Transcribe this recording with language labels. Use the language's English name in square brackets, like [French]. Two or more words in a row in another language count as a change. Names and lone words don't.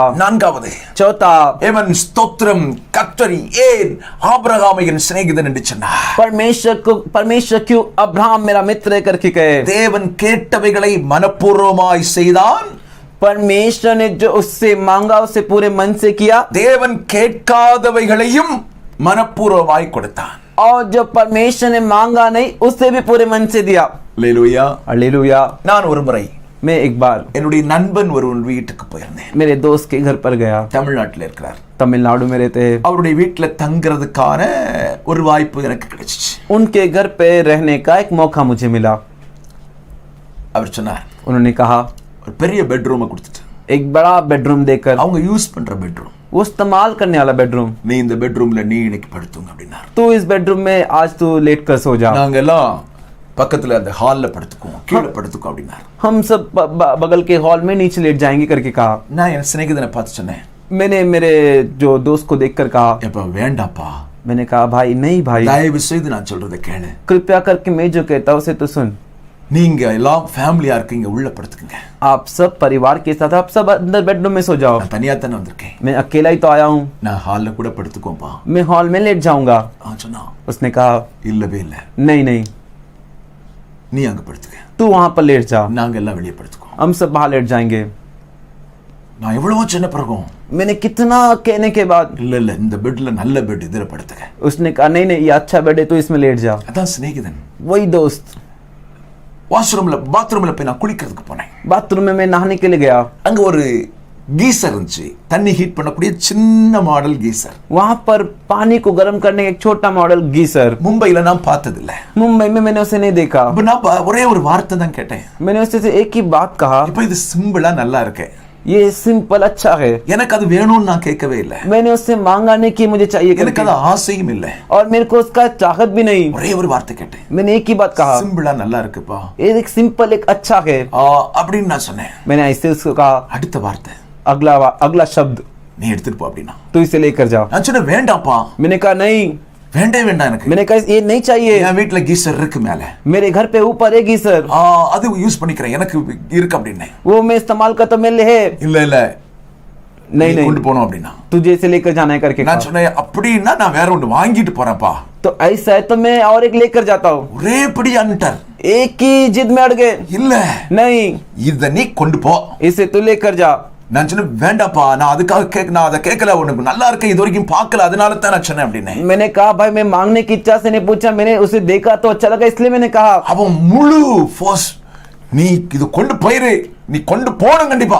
[Tamil] நான்காவது, [Hindi] चौथा, [Tamil] தேவன் ஸ்தோத்திரம் கர்த்தரி ஏன் ஆபிரகாமை என் சிநேகிதன் என்று சொன்னார்? [Hindi] परमेश्वर क्यों अब्राहम मेरा मित्र है करके कहे? [Tamil] தேவன் கேட்டவைகளை மனப்பூர்வமாய் செய்தான். [Hindi] परमेश्वर ने जो उससे मांगा उसे पूरे मन से किया। [Tamil] தேவன் கேட்காதவைகளையும் மனப்பூர்வமாய் கொடுத்தான். [Hindi] और जो परमेश्वर ने मांगा नहीं उसे भी पूरे मन से दिया। हालेलुया, हालेलुया। [Tamil] நான் ஒரு முறை [Hindi] मैं एक बार [Tamil] என்னுடைய நண்பன் ஒருவன் வீட்டுக்கு போயிருந்தேன். [Hindi] मेरे दोस्त के घर पर गया. [Tamil] தமிழ்நாட்டில் இருக்கிறார். [Hindi] तमिलनाडु में रहते हैं. [Tamil] அவருடைய வீட்டுல தங்குறதுக்கான ஒரு வாய்ப்பு எனக்கு கிடைச்சிச்சு. [Hindi] उनके घर पे रहने का एक मौका मुझे मिला. [Tamil] அவர் சொன்னார், [Hindi] उन्होंने कहा [Tamil] ஒரு பெரிய பெட்ரூமை கொடுத்துட்டு, [Hindi] एक बड़ा बेडरूम देकर, [Tamil] அவங்க யூஸ் பண்ற பெட்ரூம், [Hindi] वो इस्तेमाल करने वाला बेडरूम, [Tamil] நீ இந்த பெட்ரூம்ல நீ இன்னைக்கு படுத்துங்க அப்படின்னார். [Hindi] तू इस बेडरूम में आज तू लेट कर सो जा. [Tamil] நாங்க எல்லாம் பக்கத்துல அந்த ஹால்ல படுத்துக்குவோம், கீழே படுத்துக்கோ அப்படின்னார். [Hindi] हम सब बगल के हॉल में नीचे लेट जाएंगे करके कहा. [Tamil] நான் என் சிநேகிதனை பார்த்து சொன்னேன், [Hindi] मैंने मेरे जो दोस्त को देखकर कहा, [Tamil] எப்ப வேண்டாப்பா, [Hindi] मैंने कहा भाई नहीं भाई, [Tamil] தயவு செய்து நான் சொல்றதை கேளு, [Hindi] कृपया करके मैं जो कहता हूँ उसे तो सुन. [Tamil] நீங்க எல்லாம் ஃபேமிலியா இருக்கீங்க, உள்ள படுத்துக்கங்க. [Hindi] आप सब परिवार के साथ आप सब अंदर बेडरूम में सो जाओ. [Tamil] நான் தனியா தானே வந்திருக்கேன், [Hindi] मैं अकेला ही तो आया हूँ, [Tamil] நான் ஹால்ல கூட படுத்துக்கோப்பா. [Hindi] मैं हॉल में लेट जाऊंगा. [Tamil] சொன்னா, [Hindi] उसने कहा [Tamil] இல்லவே இல்ல, [Hindi] नहीं नहीं, [Tamil] நீ அங்க படுத்துக்க, [Hindi] तू वहां पर लेट जा, [Tamil] நாங்க எல்லாம் வெளியே படுத்துக்கோம். [Hindi] हम सब बाहर लेट जाएंगे. [Tamil] நான் எவ்வளவோ சொன்ன பிறகும், [Hindi] मैंने कितना कहने के बाद, [Tamil] இல்ல இல்ல இந்த பெட்ல நல்ல பெட் இதுல படுத்துக்க. [Hindi] उसने कहा नहीं नहीं ये अच्छा बेड है तो इसमें लेट जा. [Tamil] அதான் சிநேகிதன். [Hindi] वही दोस्त. [Tamil] பாத்ரூம்ல போய் நான் குளிக்கிறதுக்கு போனேன். [Hindi] बाथरूम में मैं नहाने के लिए गया. [Tamil] அங்க ஒரு गीसर இருந்துச்சு, தண்ணி ஹீட் பண்ணக்கூடிய சின்ன மாடல் गीसर. [Hindi] वहां पर पानी को गर्म करने का एक छोटा मॉडल गीसर. [Tamil] மும்பைல நான் பார்த்தது இல்ல. [Hindi] मुंबई में मैंने उसे नहीं देखा. [Tamil] அப்ப நான் ஒரே ஒரு வார்த்தை தான் கேட்டேன். [Hindi] मैंने उससे से एक ही बात कहा, [Tamil] இப்போ இது சிம்பிளா நல்லா இருக்கு, [Hindi] ये सिंपल अच्छा है. [Tamil] எனக்கு அது வேணும்னு நான் கேட்கவே இல்ல. [Hindi] मैंने उससे मांगा नहीं कि मुझे चाहिए [Tamil] எனக்கு [Hindi] करके, [Tamil] அது ஆசையும் இல்ல. [Hindi] और मेरे को उसका चाहत भी नहीं. [Tamil] ஒரே ஒரு வார்த்தை கேட்டேன், [Hindi] मैंने एक ही बात कहा, [Tamil] சிம்பிளா நல்லா இருக்குப்பா, [Hindi] ये एक सिंपल एक अच्छा है. [Tamil] அப்படின்னு நான் சொன்னேன். [Hindi] मैंने ऐसे उसको कहा, [Tamil] அடுத்த வார்த்தை, [Hindi] अगला शब्द, [Tamil] நீ எடுத்துட்டு போ அப்படின்னா. [Hindi] तू इसे लेकर जा. [Tamil] நான் சொன்னேன் வேண்டாப்பா. [Hindi] मैंने कहा नहीं, [Tamil] வேண்டாம் எனக்கு. [Hindi] मैंने कहा ये नहीं चाहिए, [Tamil] என் வீட்டுல गीसर இருக்கு மேல, [Hindi] मेरे घर पे ऊपर है गीसर, [Tamil] அது யூஸ் பண்ணிக்கிறேன், எனக்கு இருக்கு அப்படின்னேன். [Hindi] वो मैं इस्तेमाल करता हूं, मेरे है. [Tamil] இல்ல [Hindi] नहीं नहीं, [Tamil] கொண்டு போணும் அப்படின்னா. [Hindi] तुझे इसे लेकर जाना है करके [Tamil] நான் [Hindi] कहा. [Tamil] சொன்னேன், அப்படின்னா நான் வேற ஒன்று வாங்கிட்டு போறேன்ப்பா. [Hindi] तो ऐसा है तो मैं और एक लेकर जाता हूँ. [Tamil] ஒரே படி அன்டர், [Hindi] एक ही जिद में अड़ गए. [Tamil] இல்ல [Hindi] नहीं, [Tamil] இத நீ கொண்டு போ. [Hindi] इसे तू लेकर जा. [Tamil] நான் சொன்னேன் வேண்டாப்பா, நான் அதுக்காக நான் அதை கேட்கல, உனக்கு நல்லா இருக்கு இது வரைக்கும் பார்க்கல, அதனால தான் நான் சொன்னேன் அப்படின்னு. [Hindi] मैंने कहा भाई मैं मांगने की इच्छा से नहीं पूछा, मैंने उसे देखा तो अच्छा लगा इसलिए मैंने कहा. [Tamil] அவன் முழு ஃபோர்ஸ், நீ இது கொண்டு போயிரு, நீ கொண்டு போணும் கண்டிப்பா.